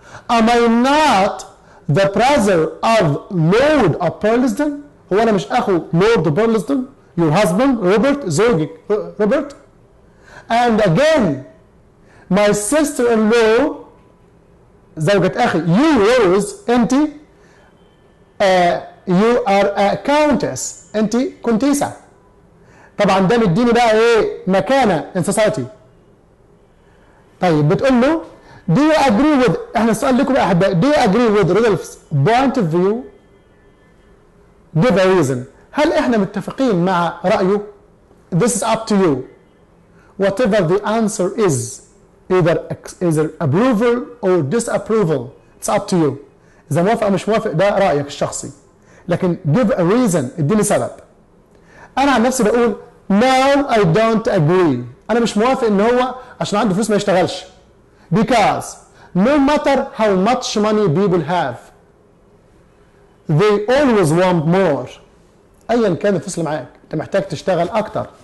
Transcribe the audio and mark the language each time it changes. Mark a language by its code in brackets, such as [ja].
[en] Am I not the brother of Lord of Burlesdon؟ [ar] هو أنا مش أخو [en] Lord Burlesdon؟ your husband Robert، [ar] زوجك روبرت. [en] and again my sister-in-law، [ar] زوجة أخي [en] you Rose، أنت you are a countess، [ar] أنت كونتيسة. طبعا ده مديني بقى ايه؟ مكانه ان سوسايتي. طيب بتقول له [en] do you agree with، [ar] احنا السؤال لكم بقى احبائي، [en] do you agree with Rudolph's point of view؟ give a reason. [ar] هل احنا متفقين مع رايه؟ [en] this is up to you whatever the answer is، either approval or disapproval، it's up to you. [ar] اذا موافق او مش موافق ده رايك الشخصي، لكن [en] give a reason، [ar] اديني سبب. انا عن نفسي بقول [en] no I don't agree، [ar] انا مش موافق ان هو عشان عنده فلوس ما يشتغلش. [en] because no matter how much money people have they always want more، [ar] ايا كان الفلوس اللي معاك انت محتاج تشتغل اكتر.